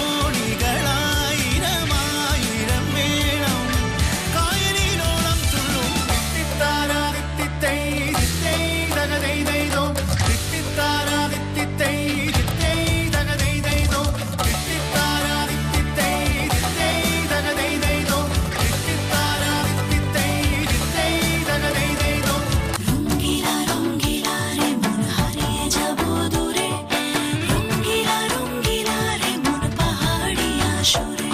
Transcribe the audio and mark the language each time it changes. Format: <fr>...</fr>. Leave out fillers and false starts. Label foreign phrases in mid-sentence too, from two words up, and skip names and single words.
<ml>തോണികളായിരമായിരം വേണം കായലിനോളം തുള്ളും തിത്തിത്താരാ തിത്തിത്തൈ തിത്തൈ തകതൈ തൈതോ തിത്തിത്താരാ തിത്തിത്തൈ തിത്തൈ തകതൈ തൈതോ തിത്തിത്താരാ തിത്തിത്തൈ തിത്തൈ തകതൈ തൈതോ തിത്തിത്താരാ തിത്തിത്തൈ തിത്തൈ തകതൈ തൈതോ</ml> <bn>রঙ্গিলা রঙ্গিলা রে মন হারিয়ে যাব দূরে রঙ্গিলা রঙ্গিলা রে মন পাহাড়িয়া সুরে</bn>